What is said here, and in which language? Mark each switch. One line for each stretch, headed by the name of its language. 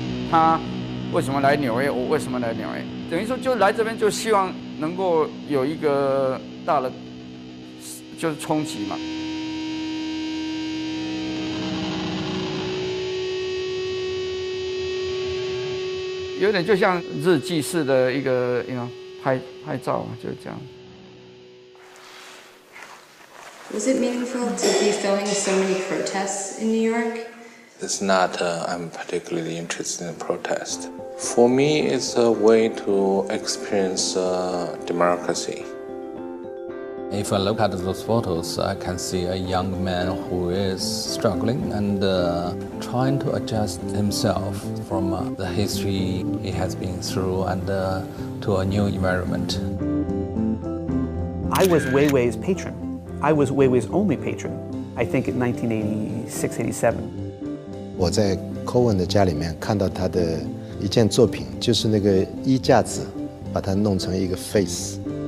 Chinese: 他为什么来纽约？我为什么来纽约？等于说就来这边就希望能够有一个大的就是冲击嘛。有点就像日记式的一个拍照嘛，就是这样。
English: Was it meaningful to be filming so many protests in New York? It's not I'm particularly interested in protest. For me, it's a way to experience democracy. If I look at those photos, I can see a young man who is struggling and trying to adjust himself from the history he has been through and to a new environment. I was Weiwei's patron. I was Weiwei's only patron, I think in 1986, 87.
Chinese: 我在 Cohen 的家里面看到他的一件作品，就是那个衣架子，把它弄成一个 face。